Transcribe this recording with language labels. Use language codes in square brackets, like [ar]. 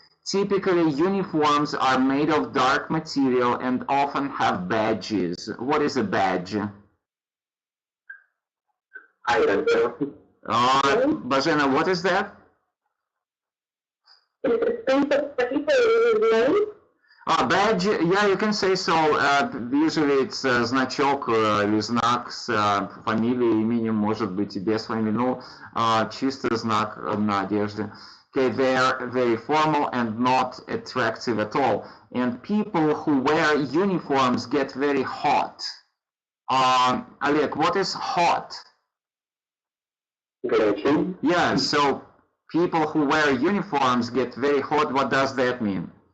[en] Typically, uniforms are made of dark material and often have badges. What is a badge? I don't know. Bajena, what is that? It's a piece of paper with name. Badge, yeah, you can say so. Usually it's [ru] значок или знак с фамилией, именем, может быть и без фамилии, но чисто знак на одежде. [en] Okay, they are very formal and not attractive at all. And people who wear uniforms get very hot. Oleg, what is hot? Yeah, so people who wear uniforms get very hot. What does that mean?